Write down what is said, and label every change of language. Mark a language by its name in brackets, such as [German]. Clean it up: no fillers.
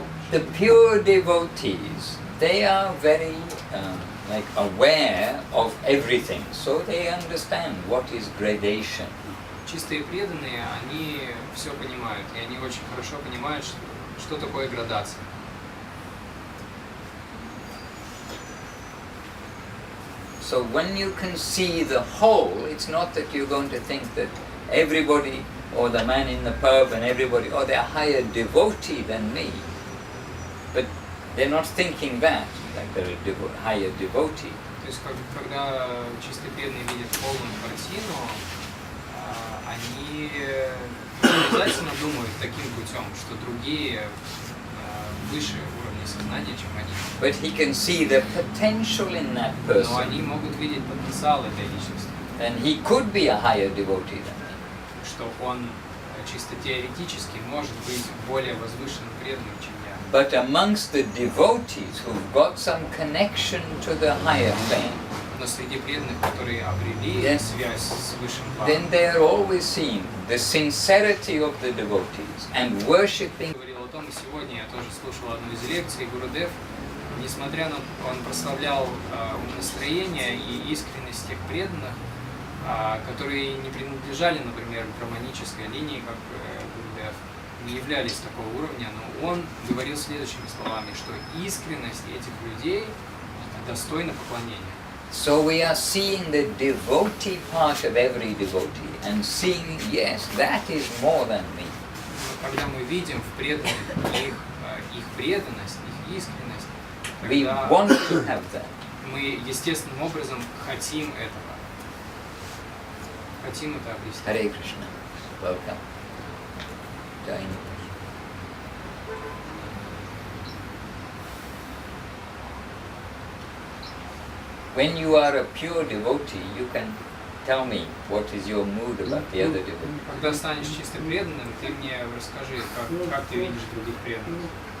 [English] The pure devotees, they are very like aware of everything, so they understand what is gradation. [Russian] Чистые преданные, они все понимают, и они очень хорошо понимают, что такое градация. [English] So when you can see the whole, it's not that you're going to think that everybody, or the man in the pub and everybody, oh, they're a higher devotee than me. But they're not thinking that, like they're a higher devotee. [Russian] То есть, когда чистые преданные видят полную картину, они обязательно думают таким путем, что другие выше уровня сознания, чем они. [English] But he can see the potential in that person. [Russian] Но они могут видеть потенциал этой личности. [English] And he could be a higher devotee than me. [Russian] Что он чисто теоретически может быть более возвышенным преданным, чем я. [English] But amongst the devotees who've got some connection to the higher plane, [Russian] Но среди преданных, которые обрели связь с высшим [English] then [Russian] планом, [English] they are always seeing the sincerity of the devotees and worshipping. [Russian] говорил о том, и сегодня я тоже слушал одну из лекций, Гурудев, несмотря на он прославлял настроение и искренность тех преданных, которые не принадлежали, например, к браманической линии, как Гурудев, не являлись такого уровня, но он говорил следующими словами, что искренность этих людей достойна поклонения. [English] So we are seeing the devotee part of every devotee and seeing, yes, that is more than me. [Russian] Когда мы видим в преданных их преданность, их искренность, [English] We [Russian] тогда [English] want to have that. [Russian] мы естественным образом хотим этого. Хотим это обрести. [English] Hare Krishna. Welcome. Jai. When you are a pure devotee, you can tell me what is your mood about the other devotees. [Russian] Когда станешь чистым преданным, ты мне расскажи, как ты видишь других преданных.